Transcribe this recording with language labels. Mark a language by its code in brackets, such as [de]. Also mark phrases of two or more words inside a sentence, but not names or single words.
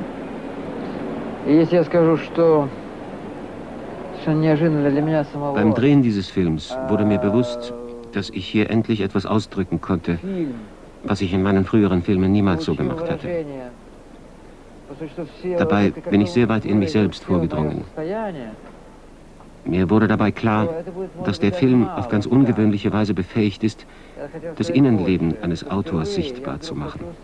[ru] И если я скажу, что совершенно неожиданно для меня самого... [de] Beim Drehen dieses Films wurde mir bewusst, dass ich hier endlich etwas ausdrücken konnte, was ich in meinen früheren Filmen niemals so gemacht hatte. Dabei bin ich sehr weit in mich selbst vorgedrungen. Mir wurde dabei klar, dass der Film auf ganz ungewöhnliche Weise befähigt ist, das Innenleben eines Autors sichtbar zu machen.